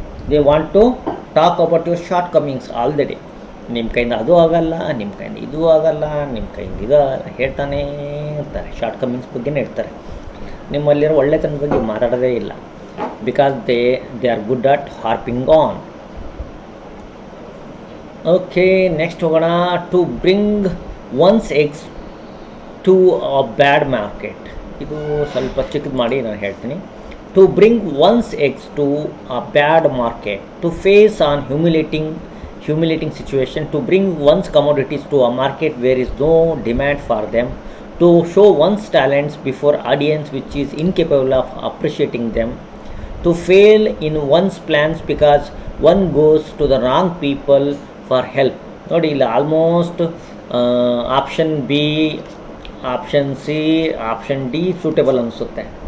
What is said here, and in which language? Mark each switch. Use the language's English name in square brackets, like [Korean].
[English] They want to talk about your shortcomings all the day. [Kannada] ನಿಮ್ಮ ಕೈಯಿಂದ ಅದು ಆಗಲ್ಲ, ನಿಮ್ಮ ಕೈಯಿಂದ ಇದು ಆಗಲ್ಲ, ನಿಮ್ಮ ಕೈಯಿಂದ ಇದು ಹೇಳ್ತಾನೇ ಇರ್ತಾರೆ. ಶಾರ್ಟ್ ಕಮಿಂಗ್ಸ್ ಬಗ್ಗೆನೇ ಇರ್ತಾರೆ. ನಿಮ್ಮಲ್ಲಿರೋ ಒಳ್ಳೆತನದ ಬಗ್ಗೆ ಮಾತಾಡೋದೇ ಇಲ್ಲ. [English] Because they are good at harping on. Okay, [Kannada] next ಹೋಗೋಣ. [English] To bring one's eggs to a bad market. [Kannada] ಇದು ಸ್ವಲ್ಪ ಚಿಕ್ಕದು ಮಾಡಿ ನಾನು ಹೇಳ್ತೀನಿ. [English] To bring one's eggs to a bad market, to face an humiliating situation, to bring one's commodities to a market where is no demand for them, to show one's talents before audience which is incapable of appreciating them, to fail in one's plans because one goes to the wrong people for help. [Kannada] ನೋಡಿ, ಇಲ್ಲ almost option B, option C, option D suitable ಅನಿಸುತ್ತೆ.